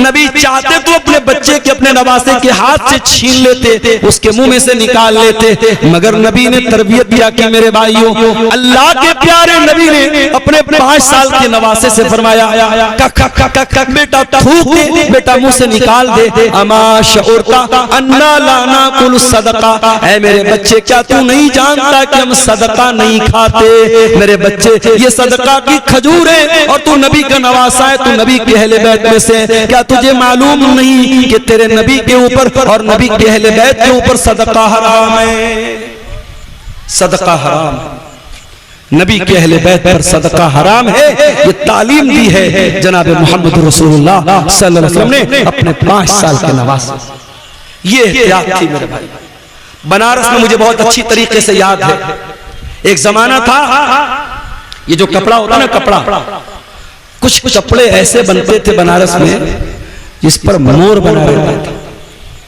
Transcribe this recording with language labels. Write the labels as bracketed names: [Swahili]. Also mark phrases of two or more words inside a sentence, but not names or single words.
[Hindi] नबी चाहते तो अपने बच्चे के, अपने नवासे के हाथ से छीन लेते, उसके मुंह में से निकाल लेते, मगर नबी ने तरबियत दिया कि मेरे भाइयों, अल्लाह के प्यारे नबी ने अपने 5 साल के नवासे से फरमाया, बेटा थूक दे, बेटा मुंह से निकाल दे। [Arabic] أما شعرت أنا لا نأكل صدقة, [Hindi] ऐ मेरे बच्चे क्या तू नहीं जानता कि हम सदका नहीं खाते? मेरे बच्चे ये सदका की खजूर है और तू नबी का नवासा है, तू नबी के अहले बैत में से। क्या तुझे मालूम नहीं कि तेरे नबी के ऊपर और नबी के अहले बैत के ऊपर सदका हराम है? सदका हराम है, नबी के अहले बैत पर सदका हराम है। ये तालीम दी है जनाब मोहम्मद रसूलुल्लाह [Arabic] صلى الله عليه وسلم [Hindi] ने अपने 5 साल के नवासे। ये एहतियात थी मेरे भाई। बनारस में मुझे बहुत अच्छी तरीके से याद है, एक जमाना था, ये जो कपड़ा होता ना, कपड़ा, कुछ कपड़े ऐसे बनते थे बनारस में जिस पर मोर बना रहता था।